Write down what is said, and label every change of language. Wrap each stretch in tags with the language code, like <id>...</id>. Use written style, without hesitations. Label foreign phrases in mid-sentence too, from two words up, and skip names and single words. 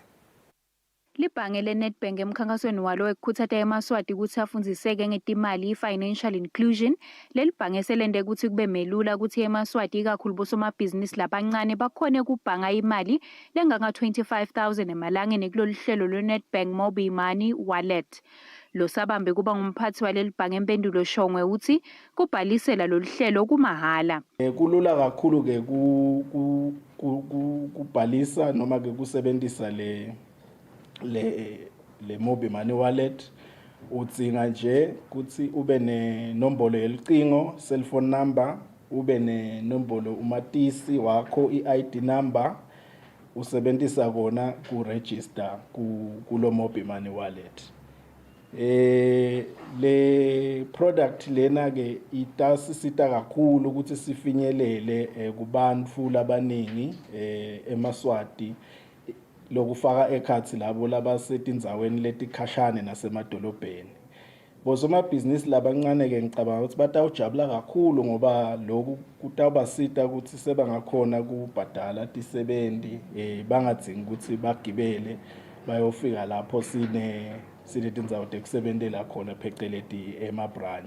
<ss>Libhange leNedbank emkhankasweni walo wekukhuthatha eMaswati ukuthi afundziseke ngetimali</ss> <en>financial inclusion.</en> <ss>Lelibhange selende ukuthi kube melula ukuthi eMaswati ikakhulu bosomabhizinisi labancane bakhone kubhanga imali lenganga 25,000 emalangeni kulolu hlelo lweNedbank Mobi Money Wallet. Lo sabambe kuba ngumphathi walelibhange empendulo Shongwe uthi kubhalisela lolu hlelo kumahala. Kulula kakhulu ke kubhalisa noma ke kusebenzisa le Mobi Money Wallet. Udzinga nje ukuthi ube nenombolo yelicingo,</ss> <en>cellphone number,</en> <ss>ube nenombolo umatisi wakho, i-</ss> <en>ID number,</en> <ss>usebenzisa kona ku-register kulo Mobi Money Wallet. Le product lena ke itasisita kakhulu ukuthi sifinyelele kubantfu labaningi eMaswati lokufaka ekhathi labo labasetindzaweni letikhashane nasemadolobheni. Bosomabhizinisi labancane ke ngicabanga ukuthi batawujabula kakhulu ngoba lokhu kutawubasita ukuthi sebangakhona kubhadala tisebenti bangadzingi ukuthi bagibele bayofika lapho sinetindzawo tekusebentela khona pheceleti ema-branch.</ss>